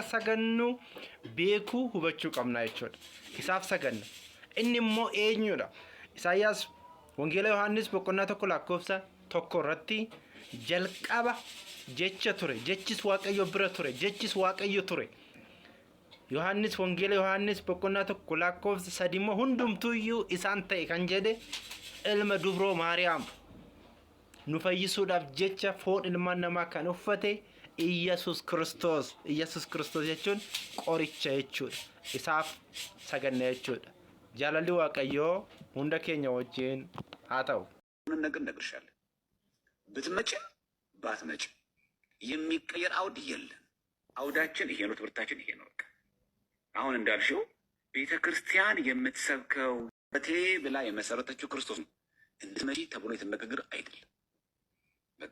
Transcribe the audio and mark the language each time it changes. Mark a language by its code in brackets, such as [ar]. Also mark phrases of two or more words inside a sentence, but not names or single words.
[om] sagannu beekuu hubachuu qabna jechuudha isaaf saganna inni immoo eenyudha Isaayyaas wangeela Yohaannis boqonnaa 1 lakkoofsa 1 irratti jalqaba jecha ture jechis waaqayyo bira ture jechis waaqayyo ture Yohaannis wangeela Yohaannis boqonnaa 1 lakkoofsa 3 immoo hundumtuuyyuu isaan ta'e kan jedhe ilma dubroo Maariyaam nu fayyisuudhaaf jecha foon ilmaan namaa kan uffate Iyyasuus Kiristoos jechuun qoricha jechuudha isaaf saganna jechuudha jaalalli waaqayyoo hunda keenya wajjin haa ta'u [am] ነገር ነግርሻለሁ ብትመጪ ባትመጪ የሚቀየር አውድ የለም አውዳችን ይሄ ነው ትምህርታችን ይሄ ነው በቃ አሁን እንዳልሽው ቤተክርስቲያን የምትሰብከው በቴ ብላ የመሰረተችው ክርስቶስ ነው እንድትመጪ ተብሎ የተነገረ አይደለም በቃ